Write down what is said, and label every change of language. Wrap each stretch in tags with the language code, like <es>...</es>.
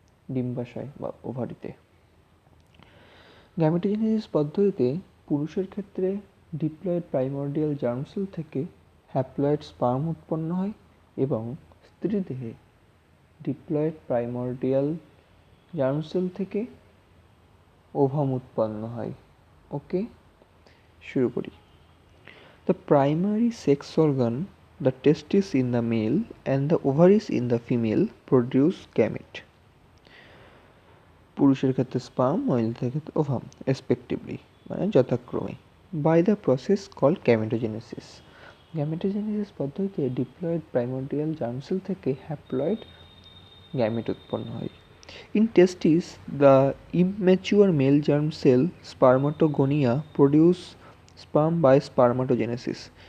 <bn>ডিম্বাশয় বা ওভারিতে। গ্যামেটোজেনেসিস পদ্ধতিতে পুরুষের ক্ষেত্রে ডিপ্লয়েড প্রাইমোর্ডিয়াল জার্ম সেল থেকে হ্যাপ্লয়েড স্পার্ম উৎপন্ন হয় এবং স্ত্রীদেহে ডিপ্লয়েড প্রাইমোর্ডিয়াল জার্ম সেল থেকে ওভাম উৎপন্ন হয়। ওকে, শুরু করি।</bn> <en>The primary sex organ, the testis in the male and the ovaries in the female produce gamete.</en> <bn>পুরুষের ক্ষেত্রে স্পার্ম, মহিলাদের ক্ষেত্রে ওভাম রেসপেক্টিভলি, মানে যথাক্রমে,</bn> <en>by the process called</en> <bn>gametogenesis. Gametogenesis পদ্ধতিতে ডিপ্লয়েড প্রাইমোর্ডিয়াল জার্ম সেল থেকে হ্যাপ্লয়েড গ্যামেট উৎপন্ন হয়।</bn> <en>In testis, the immature male germ cell spermatogonia produce sperm by spermatogenesis.</en>